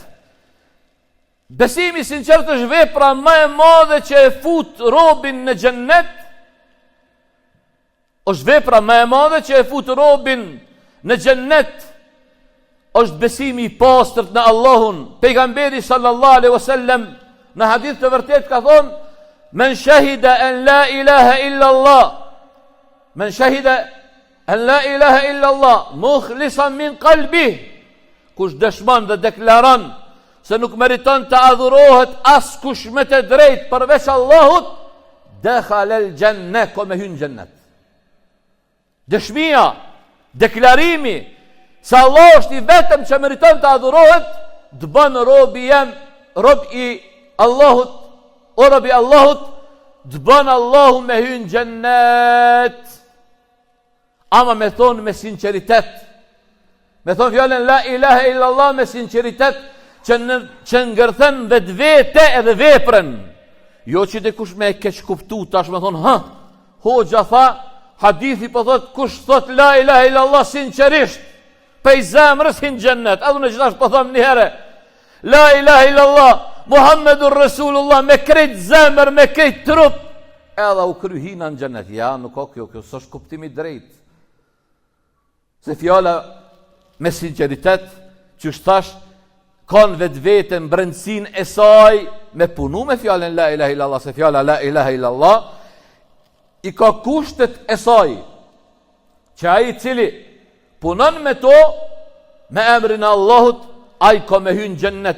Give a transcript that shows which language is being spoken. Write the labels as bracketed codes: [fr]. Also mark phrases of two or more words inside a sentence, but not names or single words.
[sq] Besimi i sinqert është vepra më e madhe që e fut robin në xhennet. Është vepra më e madhe që e fut robin në xhennet. Është besimi i pastërt në Allahun. Pejgamberi sallallahu alaihi wasallam në hadith të vërtet ka thonë: [ar] "من شهد أن لا إله إلا الله من شهد أن لا إله إلا الله مخلصا من قلبه." [sq] Kush dëshmon dhe deklaron se nuk meriton të adhurohet as kush me të drejt përveç Allahut, [ar] دخل الجنة, [sq] ko me hyn xhennet. Dëshmia, deklarimi se Allah është i vetëm që meriton të adhurohet, të bën robi jam, rob i Allahut, o robi Allahut, të bën Allahu me hyn xhennet. Ama me thonë me sinceritet, me thonë fjallën [ar] لا إله إلا الله [sq] me sinceritet, që ngërthen vetë vete edhe veprën. Jo që dhe kush me e keq kuptu, tash me thonë, hoxha tha, hadithi po thot, kush thot [ar] لا إله إلا الله [sq] sincerisht, pej zemrës hin xhennet. Adhu në gjithash po thom një herë, [ar] لا إله إلا الله، محمد رسول الله, [sq] me krejt zemër, me krejt trup, edhe u kryhina në xhennet. Ja, nuk o kjo s'është kuptimi drejt. Se fjala me sinceritet, që thash, kanë vetë vetën brendësin e saj me punu me fjallën [ar] لا إله إلا الله, [sq] se fjalla [ar] لا إله إلا الله [sq] i ka kushtet e saj, që ai cili punon me to, me emrin e Allahut, ai ka me hynë gjennet.